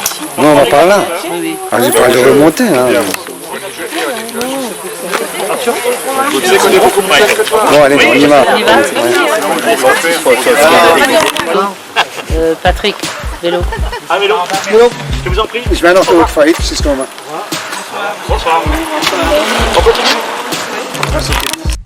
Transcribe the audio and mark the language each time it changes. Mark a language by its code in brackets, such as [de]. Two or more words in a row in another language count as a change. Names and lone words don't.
[fr] Non, on va par là. Ah, j'ai pas de remonter. Hein. Vous savez qu'on est beaucoup moins. Bon, allez, on y va. Patrick, vélo. Ah, vélo. Je vous en prie. [de] Ich werde noch zurückfahren, das ist normal. [fr] Bonsoir. On continue.